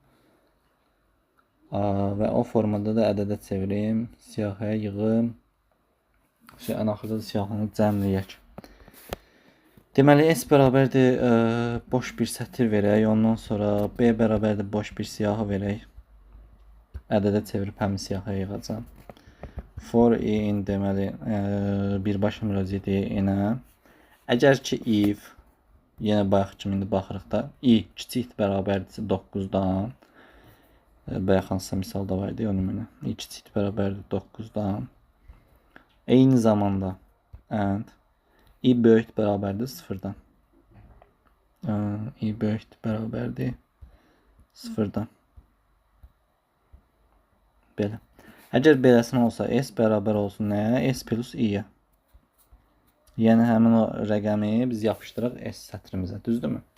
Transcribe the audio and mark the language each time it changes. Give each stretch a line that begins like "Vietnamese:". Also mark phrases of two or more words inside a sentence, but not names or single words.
Azerbaijani: Və o formada da ədədə çevirim, siyahıya yığım. Ən axırda da siyahını cəmləyək. Deməli, S bərabərdir boş bir sətir verək, ondan sonra B bərabərdir boş bir siyahı verək. Ədədə çevirib həmin siyahıya yığacam.
English: For in
Azerbaijani: deməli, birbaşa müraciət edək. Əgər ki if, yenə bayaq kimi indi baxırıq da, i kiçik bərabərdirsə 9-dan, bayaq hansısa misalda var idi, o nümunə. I kiçik bərabərdir 9-dan. Eyni zamanda and i böyük bərabərdir 0-dan. I böyük bərabərdir 0-dan. Belə. Əgər beləsinə olsa S bərabər olsun nəyə? S plus i-yə. Yəni həmin o rəqəmi biz yapışdıraq S sətrimizə, düzdürmü?